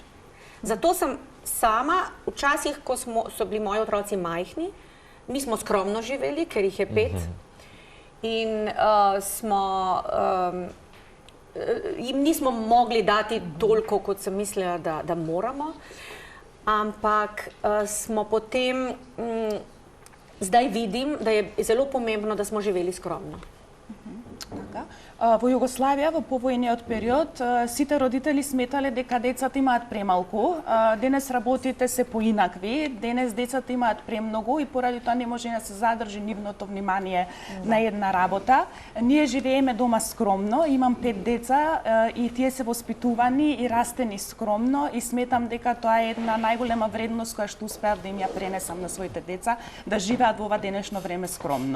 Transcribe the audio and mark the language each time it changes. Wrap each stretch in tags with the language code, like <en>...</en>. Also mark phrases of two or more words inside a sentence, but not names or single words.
<sl>Zato sem sama, včasih, ko so bili moji otroci majhni, mi smo skromno živeli, ker jih je 5, in jim nismo mogli dati toliko, kot sem mislila, da moramo, ampak smo potem, zdaj vidim, da je zelo pomembno, da smo živeli skromno.</sl> <mk>Во Југославија, во повојниот период, сите родители сметале дека децата имаат премалку. Денес работите се поинакви, денес децата имаат премногу и поради тоа не може да се задржи нивното внимание на една работа. Ние живееме дома скромно, имам 5 деца и тие се воспитувани и растени скромно и сметам дека тоа е една најголема вредност која што успеав да им ја пренесам на своите деца, да живеат во ова денешно време скромно.</mk>